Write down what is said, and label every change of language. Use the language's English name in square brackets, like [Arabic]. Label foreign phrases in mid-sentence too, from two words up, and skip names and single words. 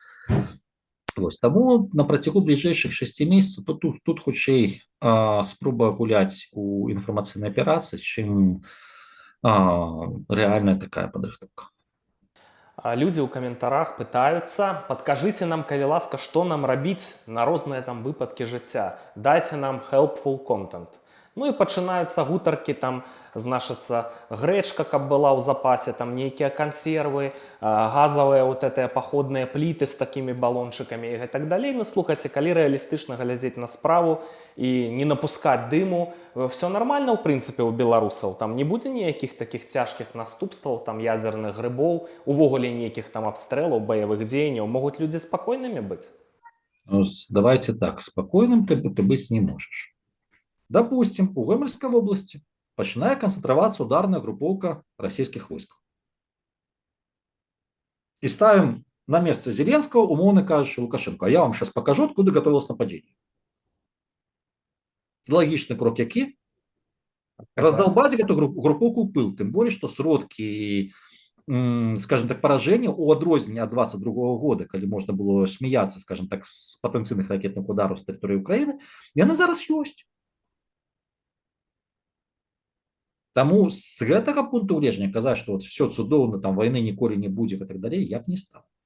[Belarusian] Таму на працягу бліжэйшых 6 месяцаў тут хутчэй спроба гуляць у інфармацыйнай аперацыі, чым рэальная такая падрыхтоўка. Людзі ў каментарах пытаюцца: падкажыце нам, калі ласка, што нам рабіць на розныя там выпадкі жыцця. Дайце нам [English] helpful content. [Belarusian] Ну і пачынаюцца гутаркі, там значыцца грэчка, каб была ў запасе, там нейкія кансервы, газавыя вот гэтыя паходныя пліты з такімі балончыкамі і так далей. Ну, слухайце, калі рэалістычна глядзець на справу і не напускаць дыму, все нормально, ў прынцыпе, у беларусаў. Там не будзе ніякіх такіх цяжкіх наступстваў, там ядзерных грыбоў, увогуле нейкіх там абстрэлаў, баявых дзеянняў. Могуць людзі спакойнымі быць? Давайте так, спакойным ты быць не можаш. Допустим, [Russian] у Гомельской области [Belarusian] пачынае канцэнтравацца ударная групоўка расійскіх войскаў. [Russian] И ставим на место Зеленского, [Ukrainian] умовно кажучи, Лукашенко. [Russian] А я вам сейчас покажу, откуда готовилось нападение. Логичный [Belarusian] крок які? [Russian] Раздолбать эту группу пыл. Тем более, что сродки скажем так, [Belarusian] паражэнне у адрозненне ад 22 года, калі можна было смяяцца, скажем так, з патэнцыйных ракетных удараў з тэрыторыі Украіны, яны зараз ёсць. Таму з гэтага пункту гледжання казаць, што вот все цудоўна, там вайны ніколі не будзе і так далей, я б не стаў.